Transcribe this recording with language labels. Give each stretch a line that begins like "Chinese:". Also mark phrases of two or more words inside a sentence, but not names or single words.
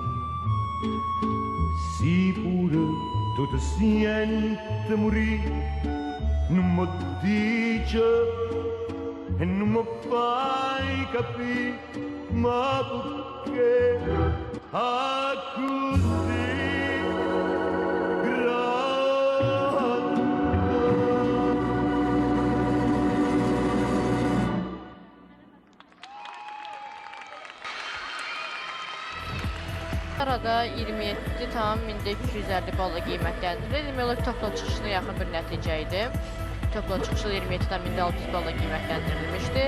Italian: si pure tu ti senti morire, non mi dice e non mi fai capire, ma perché così grande.
Azerbaijani: Arada 27,250 balla qiymətləndirildi. Demək olar toplam çıxışına yaxın bir nəticə idi. Toplam çıxışı 27,600 balla qiymətləndirilmişdi.